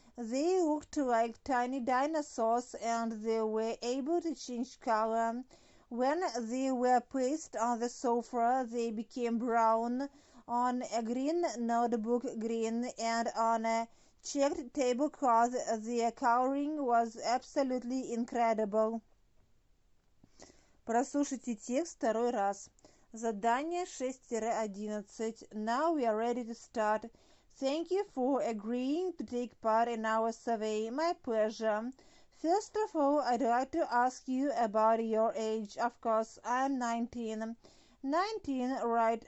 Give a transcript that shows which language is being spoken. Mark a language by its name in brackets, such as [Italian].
[English] They looked like tiny dinosaurs and they were able to change color. When they were placed on the sofa, they became brown, on a green notebook green, and on a checked tablecloth. Their coloring was absolutely incredible. [Russian] Прослушайте текст второй раз. Задание 6-11. [English] Now we are ready to start. Thank you for agreeing to take part in our survey. My pleasure. First of all, I'd like to ask you about your age. Of course, I'm 19. 19, right.